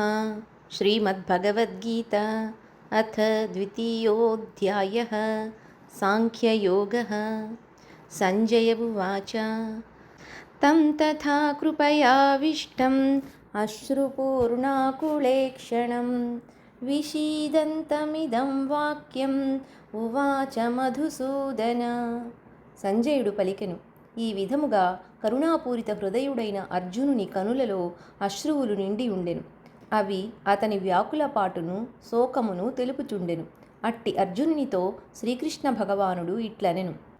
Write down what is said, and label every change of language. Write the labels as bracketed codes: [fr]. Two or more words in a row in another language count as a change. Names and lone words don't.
[sa] श्रीमद्भगवद्गीता अथ द्वितीयोऽध्यायः सांख्ययोगः। संजय उवाच तं तथा कृपयाविष्टम् अश्रुपूर्णाकुलेक्षणं विषीदन्तमिदं वाक्यम् उवाच మధుసూదన. [te] సంజయుడు పలికెను, ఈ విధముగా కరుణాపూరిత హృదయుడైన అర్జునుని కనులలో అశ్రువులు నిండి ఉండెను. అవి అతని వ్యాకులపాటును శోకమును తెలుపుచుండెను. అట్టి అర్జునునితో శ్రీకృష్ణ భగవానుడు ఇట్లనెను.